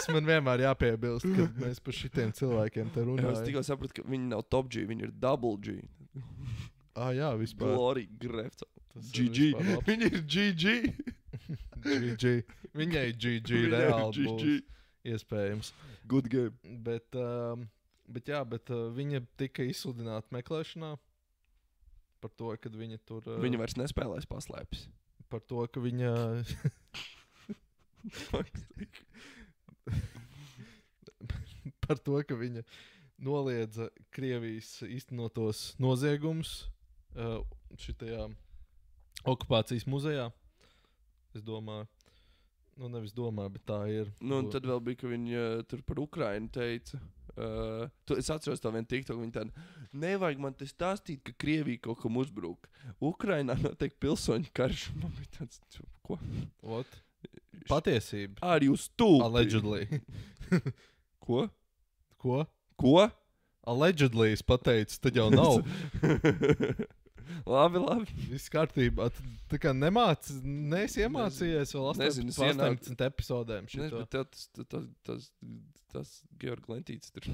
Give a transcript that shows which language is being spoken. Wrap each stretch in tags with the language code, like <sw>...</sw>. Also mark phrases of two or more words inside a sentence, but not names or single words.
<lv>Man vienmēr jāpiebilst, ka mēs par šitiem cilvēkiem te runājam. Es tikai sapratu, ka viņi nav</lv> <en>top G,</en> <lv>viņi ir</lv> <en>double G.</en> <lv>Jā, vispār. Glorija, Grevcova.</lv> <en>GG.</en> <lv>Viņi ir GG.</lv> <en>GG.</en> <lv>Viņai GG reāli būs. Iespējams.</lv> <en>Good game.</en> <lv>Bet Bet viņa tika izsludināta meklēšanā par to, ka viņa tur... Viņa vairs nespēlēs paslēpes. Par to, ka viņa... par to, ka viņa noliedza Krievijas īstenotos noziegumus šitajā okupācijas muzejā. Es domāju, nevis domāju, bet tā ir. Nu, un tad vēl bija, ka viņa tur par Ukrainu teica. Es atceros to vienu TikTok, viņa tāda, nevajag man te stāstīt, ka Krievija kaut kam uzbruk. Ukrainā notiek pilsoņu karš. Man bija tāds, ko?</lv> <en>What? Patiesība. Are you stupid? Allegedly.</en> <lv>Ko? Ko? Allegedly es pateicu, tad jau nav. Labi. Viss kārtībā. Tā kā neesi iemācījies vēl 18 epizodēm šito. Nezinu, bet tas Georg Lentīts tur.</lv>